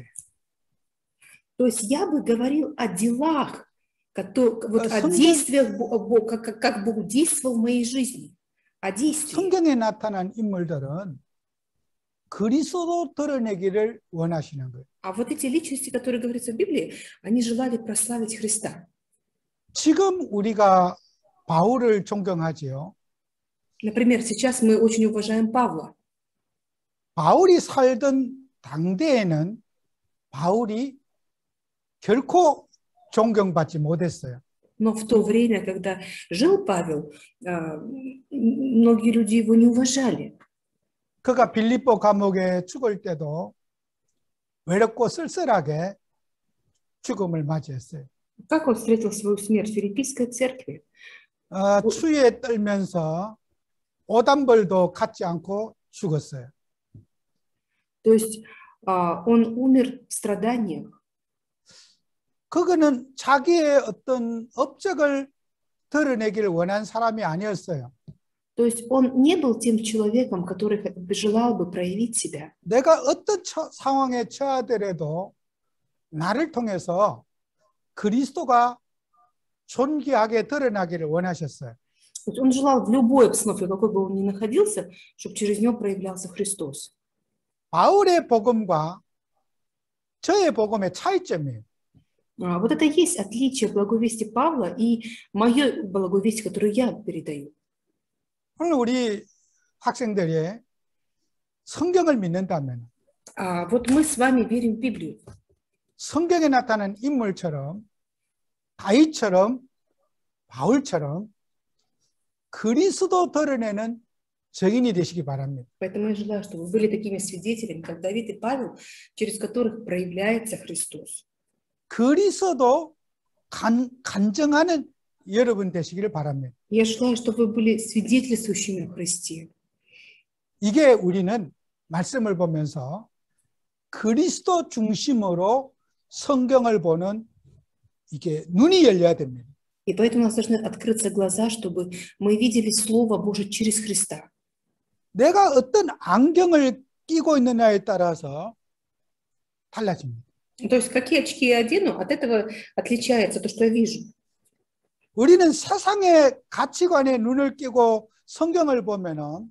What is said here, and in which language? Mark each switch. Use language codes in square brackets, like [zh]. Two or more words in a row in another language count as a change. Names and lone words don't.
[ru] То есть я бы говорил о делах, о действиях, как Бог действовал в моей жизни, о действиях. [ko] 성경에 나타난 인물들은 그리스도 드러내기를 원하시는 거예요. [ru] А вот эти личности, которые говорятся в Библии, они желали прославить Христа. [ko] 지금 우리가 바울을 존경하지요. [ru] Например, сейчас мы очень уважаем Павла. [ko] 바울이 살던 당대에는 바울이 결코 존경받지 못했어요. [ru] Но в то время, когда жил Павел, многие люди его не уважали. [ko] 그가 빌립보 감옥에 죽을 때도 외롭고 쓸쓸하게 죽음을 맞이했어요. [ru] Как он встретил свою смерть в Филиппийской церкви? [ko] 추위에 떨면서 오단벌도 갖지 않고 죽었어요. [ru] То есть он умер в страданиях. [ko] 그거는 자기의 어떤 업적을 드러내기를 원한 사람이 아니었어요. [ru] То есть он не был тем человеком, который желал бы проявить себя. [ko] 내가 어떤 상황에 처하더라도 나를 통해서 그리스도가 존귀하게 드러나기를 원하셨어요. [ru] Он желал в любой обстановке, какой бы он ни находился, чтобы через него проявлялся Христос. [ko] 바울의 복음과 저의 복음의 차이점이에요. [ru] Вот это и есть отличие благовестия Павла и мое благовестие, которое я передаю. [ko] 오늘 우리 학생들이 성경을 믿는다면 [ru] Вот мы с вами верим в Библию. [ko] 성경에 나타난 인물처럼 다윗처럼 바울처럼 그리스도 드러내는 증인이 되시기 바랍니다. [ru] Поэтому я желаю, чтобы вы были такими свидетелями, как Давид и Павел, через которых проявляется Христос. [ko] 그리스도 간증하는 여러분 되시기를 바랍니다. [ru] Я желаю, чтобы вы были свидетельствующими о Христе. [ko] 이게 우리는 말씀을 보면서 그리스도 중심으로 성경을 보는 이게 눈이 열려야 됩니다. [ru] И поэтому у нас должны открыться глаза, чтобы мы видели Слово Божие через Христа. [ko] 내가 어떤 안경을 끼고 있느냐에 따라서 달라집니다. [ru] То есть какие очки я одену, от этого отличается то, что я вижу. [ko] 우리는 세상의 가치관에 눈을 끼고 성경을 보면은